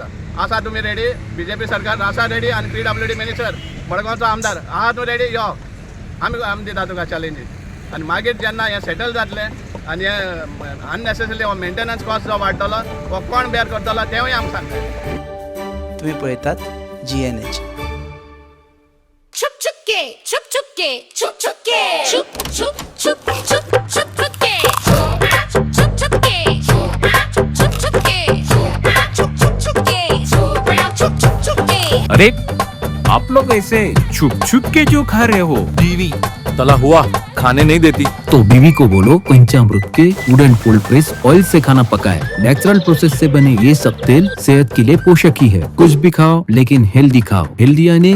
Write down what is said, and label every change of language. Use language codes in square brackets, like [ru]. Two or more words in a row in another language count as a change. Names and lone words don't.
[kok] आसा तुमी रेडी? BJP सरकार आसा रेडी आनी PWD मिनिस्टर मडगांवचो आमदार आहा तूं रेडी? यो आमी दिता तुका चॅलेंजीस. आनी मागीर जेन्ना हें सेटल जातलें आनी हें अननेसेसरी हो [en] maintenance cost [kok] जो वाडटलो हो कोण बेर करतलो तेंवूय आमकां सांगता. तुम्ही पळयतात GNH. 춥춥게 춥춥게 춥춥게 춥춥춥 춥춥게 춥춥게 춥춥게. [hi] अरे आप लोग ऐसे छुप छुप के जो खा रहे हो? बीवी तला हुआ खाने नहीं देती तो बीवी को बोलो पंचामृत के [en] wooden cold press oil [hi] से खाना पकाए. [en] natural process [hi] से बने ये सब तेल सेहत के लिए पोषक ही है. कुछ भी खाओ लेकिन हेल्दी खाओ.